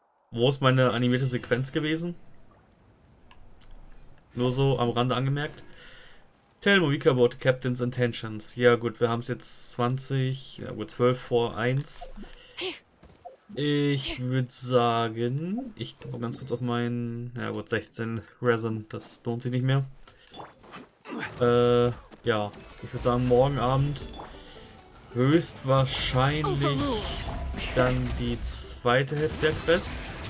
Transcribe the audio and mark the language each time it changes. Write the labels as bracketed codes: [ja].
[de] Wo ist meine animierte Sequenz gewesen? Nur so am Rande angemerkt. [en] Tell Moika about the Captain's intentions. [de] Ja gut, wir haben es jetzt 20, ja gut, 12 vor 1. Ich würde sagen, ich gucke mal ganz kurz auf meinen, ja gut, 16 Resin, das lohnt sich nicht mehr. Ja, ich würde sagen, morgen Abend höchstwahrscheinlich dann die zweite Hälfte der Quest.